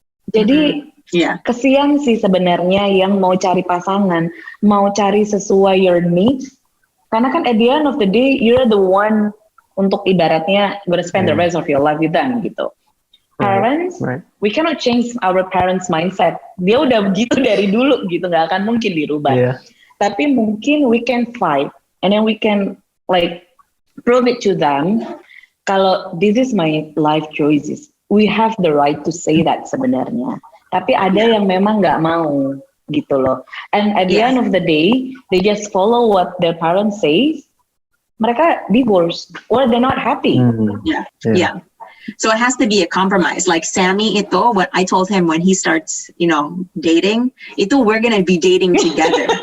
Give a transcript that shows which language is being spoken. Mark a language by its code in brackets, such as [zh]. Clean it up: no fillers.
[id] Jadi kesian sih sebenarnya yang mau cari pasangan, mau cari sesuai [en] your needs. Karena kan at the end of the day, you're the one [id] untuk ibaratnya [en] gonna spend the rest of your life with them gitu. Parents, we cannot change our parents' mindset. [id] Dia udah begitu dari dulu gitu, nggak akan mungkin dirubah. Tapi mungkin [en] we can fight, and then we can like prove it to them. Kalau this is my life choices, we have the right to say that sebenarnya. [id] Tapi ada yang memang nggak mau gitu loh. [en] And at the end of the day, they just follow what their parents say. Mereka divorce or they're not happy. So it has to be a compromise. Like Sammy itu, what I told him when he starts, dating, itu we're gonna be dating together.